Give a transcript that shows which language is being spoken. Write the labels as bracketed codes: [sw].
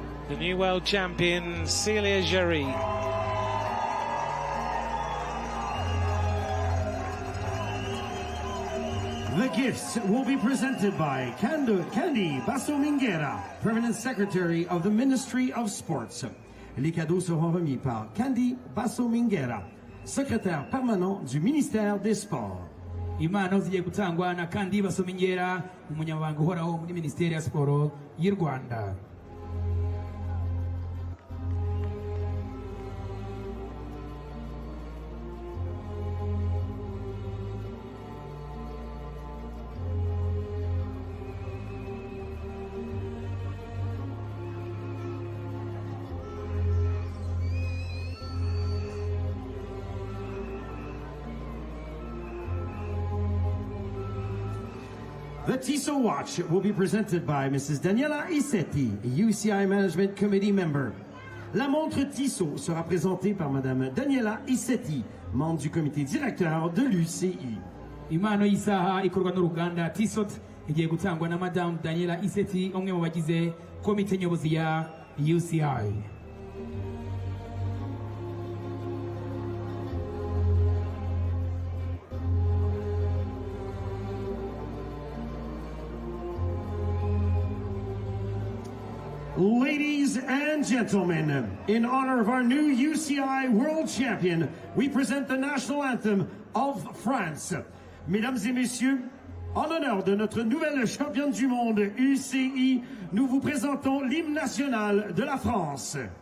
[en] The new world champion, Célia Géry. The gifts will be presented by Candy Bassominguera, Permanent Secretary of the Ministry of Sports. [fr] Les cadeaux seront remis par Candy Bassominguera, secrétaire permanent du ministère des Sports. [rw] Impano zigiye gutangwa na Kandi Basomingera, umunyamabanga uhoraho muri Minisiteri ya Siporo y'u Rwanda. [en] The Tissot watch will be presented by Mrs. Daniela Isetti, UCI Management Committee member. [fr] La montre Tissot sera présentée par Madame Daniela Isetti, membre du comité directeur de l'UCI. [rw] Impano y'isaha ikorwa n'uruganda Tissot igiye gutangwa na Madame Daniela Isetti, umwe mu bagize komite nyobozi ya UCI. [en] Ladies and gentlemen, in honor of our new UCI World Champion, we present the national anthem of France. [fr] Mesdames et messieurs, en l'honneur de notre nouvelle championne du monde UCI, nous vous présentons l'hymne national de la France.